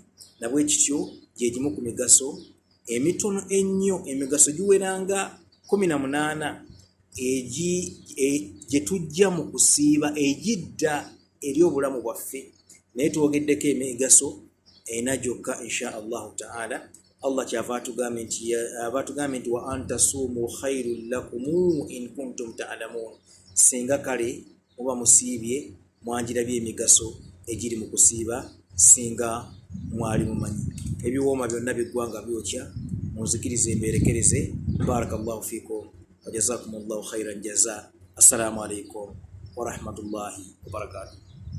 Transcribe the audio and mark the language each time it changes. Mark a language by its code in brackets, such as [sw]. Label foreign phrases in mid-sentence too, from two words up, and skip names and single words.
[lg] Nabwe kityo gye gimu ku migaso emitono ennyo, emigaso giweranga 18 gye tujja mu kusiiba egidda eri obulamu bwaffe, naye twogeddeko emigaso ena gyokka [ar] إن شاء الله تعالى. [lg] Allah kyava atugambye nti [ar] وأن تصوموا خير لكم إن كنتم تعلمون. [lg] Singa kale muba musiibye mwanjirabye emigaso egiri mu kusiiba singa mwali mumanyi. Ebiwooma byonna biggwanga byokya, munzikirize mberekereze. [ar] بارك الله فيكم وجزاكم الله خيرا جزاء. السلام عليكم ورحمة الله وبركاته.